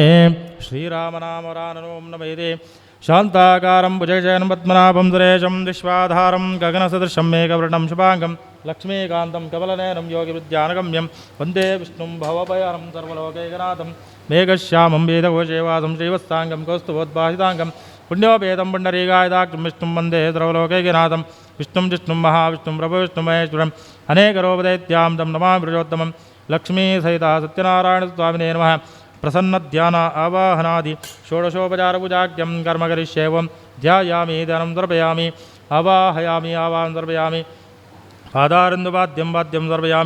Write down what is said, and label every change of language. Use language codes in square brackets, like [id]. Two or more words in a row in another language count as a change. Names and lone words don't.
[sa] ಶ್ರೀರಾಮನಾಮ ವರಾನನೋಂ ನಮೈದೆ. ಶಾಂತಾಕಾರಂ ಭುಜಗಶಯನಂ ಪದ್ಮನಾಭಂ ಸುರೇಶಂ ವಿಶ್ವಾಧಾರಂ ಗಗನಸದೃಶಂ ಮೇಘವರ್ಣಂ ಶುಭಾಂಗಂ ಲಕ್ಷ್ಮೀಕಾಂತಂ ಕಮಲನಯನಂ ಯೋಗಿವಿದ್ಯಾನಗಮ್ಯಂ ವಂದೇ ವಿಷ್ಣುಂ ಭವಭಯಹರಂ ಸರ್ವಲೋಕೈಕನಾಥಂ ಮೇಘಶ್ಯಾಮಂ ವೇದಘೋಷೇವಾಸಂ ಶ್ರೀವತ್ಸಾಂಗಂ ಕೌಸ್ತುಭೋದ್ಭಾಸಿತಾಂಗಂ ಪುಣ್ಯೋಪೇತಂ ಪುಂಡರೀಕಾಯದಾಕ್ಷಂ ವಿಷ್ಣುಂ ವಂದೇ ಸರ್ವಲೋಕೈಕನಾಥಂ ವಿಷ್ಣುಂ ಜಿಷ್ಣುಂ ಮಹಾವಿಷ್ಣುಂ ಪ್ರಭುವಿಷ್ಣುಂ ಮಹೇಶ್ವರಂ ಅನೇಕರೋಪದೈತ್ಯಾಂ ತಂ ನಮಾಮಿ ಪ್ರಚೋತ್ತಮಂ. ಲಕ್ಷ್ಮೀ ಸಹಿತ ಸತ್ಯನಾರಾಯಣ ಸ್ವಾಮಿನೇ ನಮಃ. ಪ್ರಸನ್ನ ಧ್ಯಾನ ಆವಾಹನಾದಿ ಷೋಡಶೋಪಚಾರ ಪೂಜಾಖ್ಯಂ ಕರ್ಮ ಕರಿಷ್ಯೇವಂ ಧ್ಯಾಯಾಮಿ ಧ್ಯಾನಂ ಸಮರ್ಪಯಾಮಿ. ಆವಾಹಯಾಮಿ ಆವಾಹಂ ಸಮರ್ಪಯಾಮಿ. ಪಾದಾರಂದು ವಾದ್ಯಂ ವಾದ್ಯಂ ಸಮರ್ಪಯಾಮಿ.